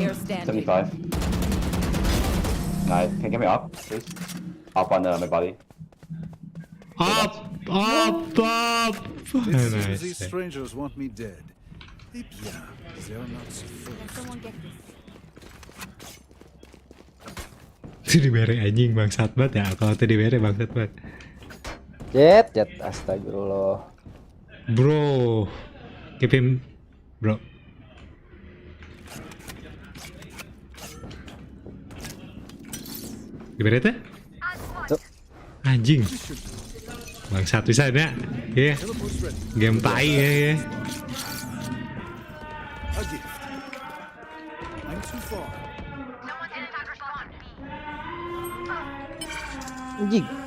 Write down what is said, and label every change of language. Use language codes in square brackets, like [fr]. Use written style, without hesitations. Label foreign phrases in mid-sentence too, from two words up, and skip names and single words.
[en] Player standing. 75. Nice. Can you get me up, please? Up on my body. Up. It seems these Nice. strangers want me dead. [fr] Eh bien, [en] they're not so Can someone get this? [id] Itu dibere anjing bangsat banget ya. Kalau itu dibere bangsat banget. Jet, astagfirullah. [en] Bro. Keep him. Bro. [su] Dibere teh? [id] Tuh. Anjing. Bangsat bisa ya. Iya. [en] Teleport's ready. [id] Game tai ya. [en] A gift. I'm too far. [id] Anjing.